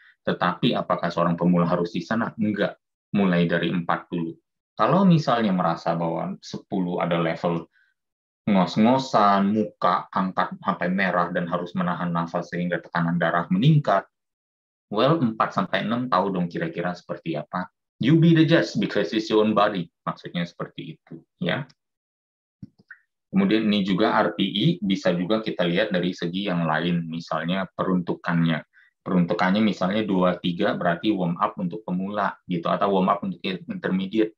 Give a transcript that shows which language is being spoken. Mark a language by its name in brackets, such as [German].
[Indonesian] Tetapi apakah seorang pemula harus di sana? Enggak. Mulai dari 4 dulu. Kalau misalnya merasa bahwa 10 ada level ngos-ngosan, muka angkat sampai merah dan harus menahan nafas sehingga tekanan darah meningkat, well, 4-6 tahu dong kira-kira seperti apa. [English] You be the judge because it's your own body. [Indonesian] Maksudnya seperti itu, ya. Kemudian ini juga RPE bisa juga kita lihat dari segi yang lain, misalnya peruntukannya. Peruntukannya misalnya 2-3 berarti warm up untuk pemula gitu, atau warm up untuk intermediate.